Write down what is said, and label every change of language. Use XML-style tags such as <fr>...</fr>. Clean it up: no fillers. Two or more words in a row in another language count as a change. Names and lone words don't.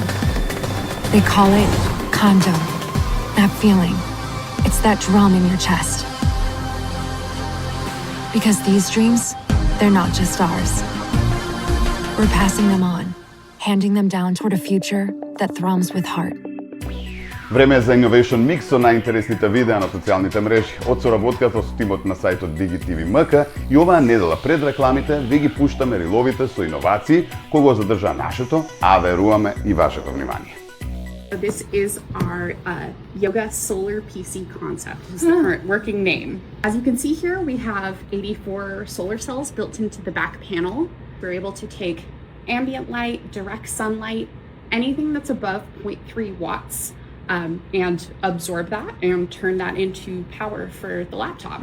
<en>They call it Kondo, that feeling. It's that drum in your chest. Because these dreams, they're not just ours. We're passing them on, handing them down toward a future that thrums with heart.</en> <mk>Време е за Innovation Mix со најинтересните видеа на социјалните мрежи. Од соработката со тимот на сајтот DigiTV.mk и оваа недела пред рекламите ви ги пуштаме риловите со иновации кои го задржа нашето, а веруваме и вашето внимание.</mk> <en>This is our Yoga Solar PC concept. This is the current working name. As you can see here, we have 84 solar cells built into the back panel. We're able to take ambient light, direct sunlight, anything that's above 0.3 watts, and absorb that and turn that into power for the laptop.</en>